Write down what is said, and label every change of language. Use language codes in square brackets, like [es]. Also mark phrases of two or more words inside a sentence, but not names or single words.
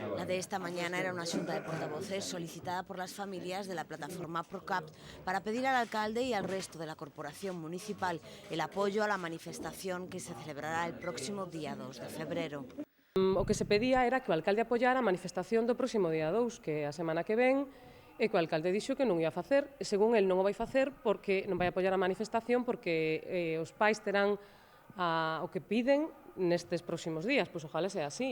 [es] La de esta mañana era una xunta de portavoces solicitada por las familias de la plataforma ProCapt para pedir al alcalde y al resto de la corporación municipal el apoyo a la manifestación que se celebrará el próximo día 2 de febrero. [gl] O que se pedía era que o alcalde apoiara a manifestación do próximo día 2, que é a semana que ven, e que o alcalde dixo que non ia facer, e según el non o vai facer porque non vai apoiar a manifestación porque os pais terán o que piden nestes próximos días. [es] Pois ojalá sea así.